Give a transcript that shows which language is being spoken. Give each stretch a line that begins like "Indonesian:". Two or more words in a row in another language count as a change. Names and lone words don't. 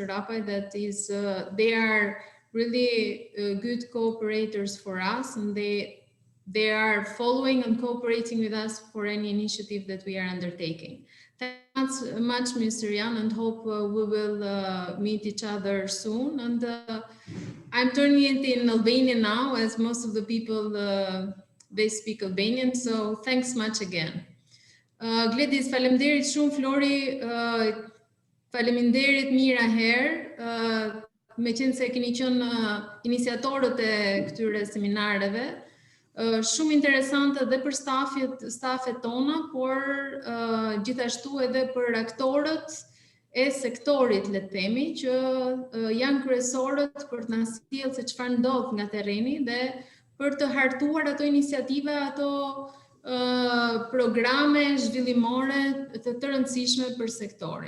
English: Rapaj, that is, they are really good cooperators for us, and they are following and cooperating with us for any initiative that we are undertaking. Thanks much, Mr. Jan, and hope we will meet each other soon. And I'm turning it in Albanian now, as most of the people, they speak Albanian, so thanks much again.
Albanian: Gledis, faleminderit shumë, Flori, faleminderit mira herë. me qenë se keni qenë iniciatorët e këtyre seminareve, shumë interesante dhe për stafet tona, por gjithashtu edhe për aktorët e sektorit, le të themi, që janë kryesorët për të na sjellë se çfarë ndodh nga terreni dhe për të hartuar ato iniciativa, ato programe zhvillimore të rëndësishme për sektorin.